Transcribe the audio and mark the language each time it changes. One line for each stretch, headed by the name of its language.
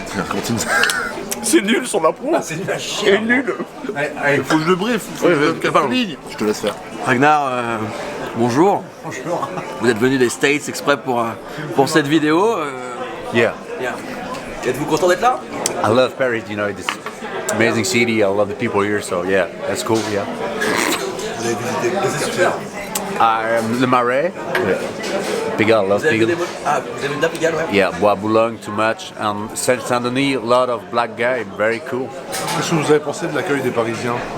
French: Continue. C'est nul son impro. C'est nul à chier. nul. Allez, Faut que je le briefe. Faut que je donne quelques lignes. Je te laisse faire. Ragnar, bonjour. Vous êtes venu des States exprès pour cette vidéo.
English: Yeah.
French: Bien. Êtes-vous content d'être là?
English: I love Paris, you know, this amazing city. I love the people here, so yeah, that's cool, yeah.
French: C'est super. Le Marais. Pigalle,
English: love
French: Vous avez vu Pigalle. vous avez vu de la Pigalle, ouais.
English: Yeah, Bois Boulogne too much. And Saint-Denis, a lot of black guys, very cool.
French: Qu'est-ce que vous avez pensé de l'accueil des Parisiens?